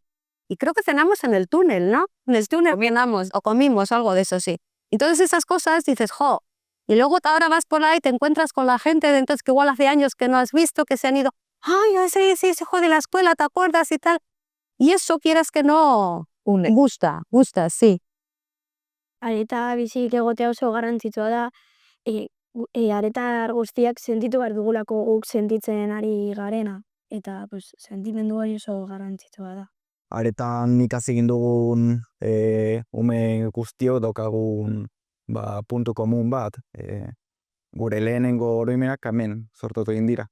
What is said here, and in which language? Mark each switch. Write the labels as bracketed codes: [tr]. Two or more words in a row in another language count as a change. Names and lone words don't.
[es] Y creo que cenamos en el túnel, ¿no? En el túnel cenamos o comimos, algo de eso, sí. Entonces esas cosas dices, jo, y luego ahora vas por ahí, te encuentras con la gente de entonces que igual hace años que no has visto, que se han ido, ay, ese hijo de la escuela, ¿te acuerdas? Y tal. Y eso quieras que no, gusta, sí. [eu] Areta bizik egotea oso garrantzitsua da, aretar guztiak sentitu behar dugulako guk sentitzen ari garena, eta pues, sentimendu hori oso garrantzitsua da. Aretan ikasi egin dugun ume guztiok daukagun puntu komun bat, gure lehenengo oroimenak hemen sortu egin dira.